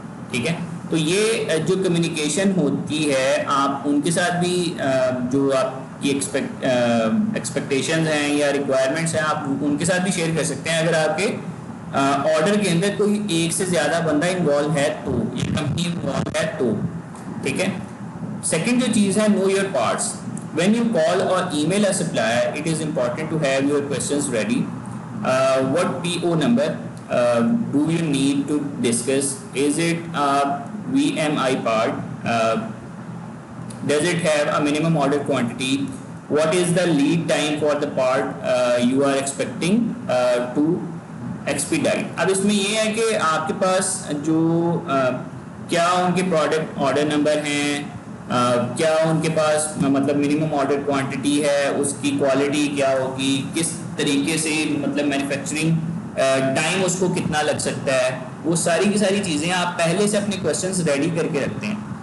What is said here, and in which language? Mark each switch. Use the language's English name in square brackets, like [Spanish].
[Urdu] ٹھیک ہے, تو یہ جو کمیونیکیشن ہوتی ہے آپ ان کے ساتھ بھی جو آپ کی ایکسپیکٹیشنز ہیں یا ریکوائرمنٹس ہیں آپ ان کے ساتھ بھی شیئر کر سکتے ہیں اگر آپ کے آرڈر کے اندر کوئی ایک سے زیادہ بندہ انوالو ہے تو, یہ کمپنی انوالو ہے تو. ٹھیک ہے. سیکنڈ جو چیز ہے [English] Know your parts. When you call or email a supplier it is important to have your questions ready. what PO number do you need to discuss? Is it a VMI part? Does it have a minimum order quantity? What is the lead time for the part you are expecting to expedite? [Urdu] اب اس میں یہ ہے کہ آپ کے پاس جو کیا ان کے پروڈکٹ آرڈر نمبر ہیں, کیا ان کے پاس مطلب منیمم آرڈر کوانٹٹی ہے, اس کی کوالٹی کیا ہوگی, کس طریقے سے مطلب مینوفیکچرنگ ٹائم اس کو کتنا لگ سکتا ہے, وہ ساری کی ساری چیزیں آپ پہلے سے اپنے کویشچنز ریڈی کر کے رکھتے ہیں.